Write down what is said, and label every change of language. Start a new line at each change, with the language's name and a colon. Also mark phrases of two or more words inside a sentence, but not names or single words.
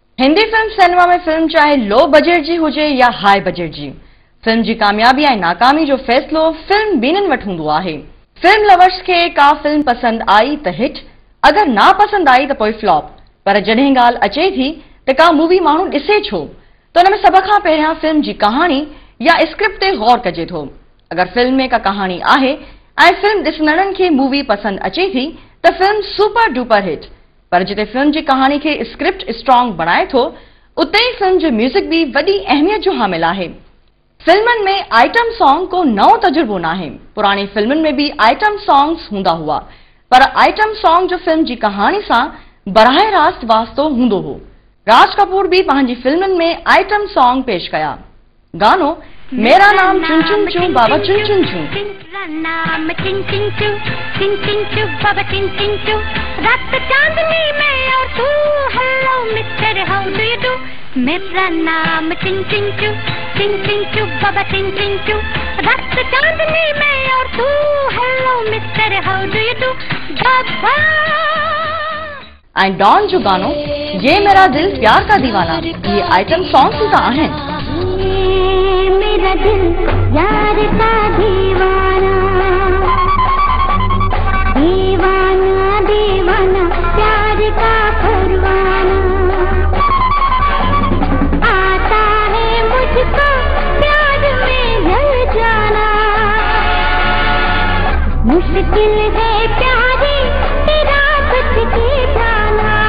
Sindhi: हिंदी फिल्म सिनेमा में फिल्म चाहे
English: low budget
Sindhi: जी हुजे या
English: high budget
Sindhi: जी, फिल्म जी कामयाबी ऐं नाकामी जो फैसलो फिल्म बीनन वटि हूंदो आहे।
English: film lovers
Sindhi: के का फिल्म पसंद आई त हिट, अगर ना पसंद आई त पोइ फ्लॉप। पर जॾहिं ॻाल्हि अचे थी त का मूवी माण्हू ॾिसे छो, त हुन में सभ खां पहिरियां फिल्म जी कहाणी या स्क्रिप्ट ते गौर कजे थो। अगर फिल्म में का कहाणी आहे ऐं फिल्म ॾिसंदड़नि खे मूवी पसंद अचे थी त फिल्म
English: super duper hit.
Sindhi: पर जिते फिल्म जी कहानी के
English: script strong
Sindhi: बनाए थो, उते ही फिल्म जो म्यूजिक भी वडी अहमियत जो हामिल आहे। फिल्मन में
English: item song
Sindhi: को नओ तजुर्बो न आहे। पुरानी फिल्मन में भी
English: item songs
Sindhi: हूंदा हुआ, पर
English: item song
Sindhi: जो फिल्म जी कहानी सां बराह रास्त वास्तो हूंदो हो। राज कपूर भी पंहिंजी फिल्मन में
English: item song
Sindhi: पेश कया।
Hindi: गानो मेरा नाम चुन चुन चू बाबा चुन चुन चू, नाम चिन चिन चू बाबा चिन चिन चू, रात चांदनी में और तू,
English: hello mister how do you do.
Hindi: मेरा नाम चिन चिन चू बाबा चिन चिन चू, रात चांदनी में और तू,
English: hello mister how do you do
Hindi: बाबा।
Sindhi: एंड डॉन जो गानो
Hindi: ये मेरा दिल प्यार का दीवाना,
Sindhi: ये
English: item song
Sindhi: ही आहिनि।
Hindi: मेरा दिल यार का दीवाना, दीवाना दीवाना प्यार का परवाना, आता है मुझको प्यार में ढल जाना, मुश्किल है प्यारी तेरा बच के जाना।